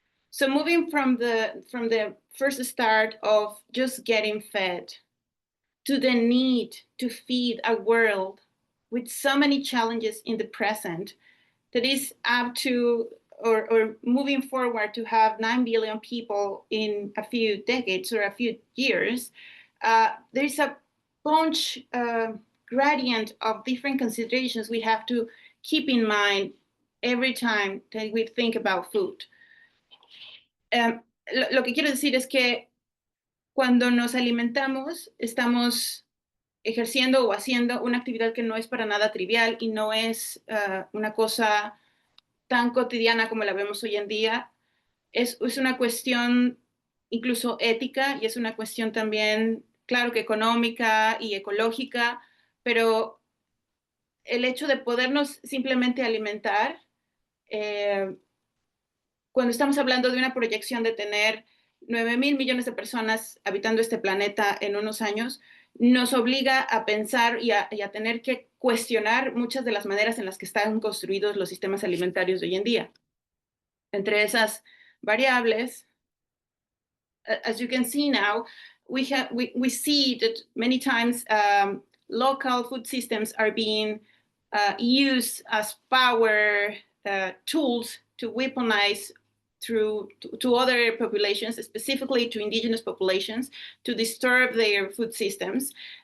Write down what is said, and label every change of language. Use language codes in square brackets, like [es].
[en] So moving from the first start of just getting fed to the need to feed a world with so many challenges in the present, that is up to or moving forward to have 9 billion people in a few decades or a few years, there's a bunch gradient of different considerations we have to keep in mind every time that we think about food. [es] Lo que quiero decir es que cuando nos alimentamos, estamos ejerciendo o haciendo una actividad que no es para nada trivial y no es una cosa tan cotidiana como la vemos hoy en día. Es una cuestión incluso ética y es una cuestión también, claro que económica y ecológica, pero el hecho de podernos simplemente alimentar, cuando estamos hablando de una proyección de tener 9.000 millones de personas habitando este planeta en unos años, nos obliga a pensar y a tener que cuestionar muchas de las maneras en las que están construidos los sistemas alimentarios de hoy en día. Entre esas variables, [en] as you can see now, we see that many times local food systems are being used as power tools to weaponize to other populations, specifically to indigenous populations, to disturb their food systems.